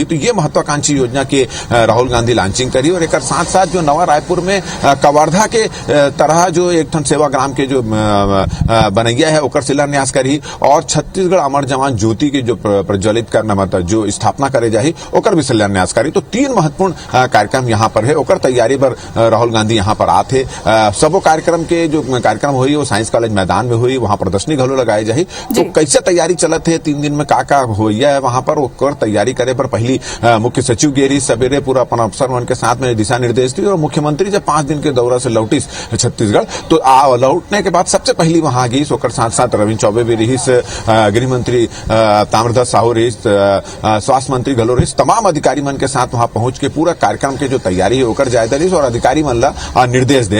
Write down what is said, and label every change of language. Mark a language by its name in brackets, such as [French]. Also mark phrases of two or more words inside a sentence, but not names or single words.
[Chhattisgarhi] तो ये महत्वाकांक्षी योजना के राहुल गांधी लॉन्चिंग करी और एक साथ साथ जो नवा रायपुर में कवर्धा के तरह जो एक ठन सेवाग्राम के जो बनैया है ओकर शिलान्यास करी और छत्तीसगढ़ अमर जवान ज्योति की जो प्रज्वलित करना मतलब जो स्थापना करे जाही ओकर भी शिलान्यास करी। तो 3 महत्वपूर्ण कार्यक्रम यहाँ पर है, ओकर तैयारी पर राहुल गांधी यहाँ पर आते। सबो कार्यक्रम के जो कार्यक्रम हुई वो साइंस कॉलेज मैदान में हुई, वहाँ प्रदर्शनी घलो लगाई जाही। तो कैसे तैयारी चलत है, 3 दिन में का होइया है वहां पर ओकर तैयारी करे पर पहली मुख्य सचिव गेरी सवेरे पूरा अपन अफसर मन के साथ में दिशा निर्देश दी और मुख्यमंत्री जब 5 दिन के दौरा से लौटी छत्तीसगढ़ तो लौटने के बाद सबसे पहली वहां गई। ओकर साथ साथ रविंद्र चौबे भी रही, गृह मंत्री ताम्रध्वज साहू रही, स्वास्थ्य मंत्री घलो रही, तमाम अधिकारी मन के साथ वहां पहुंच के पूरा कार्यक्रम के जो तैयारी है ओकर जायजा ली और अधिकारी मन ला निर्देश दे।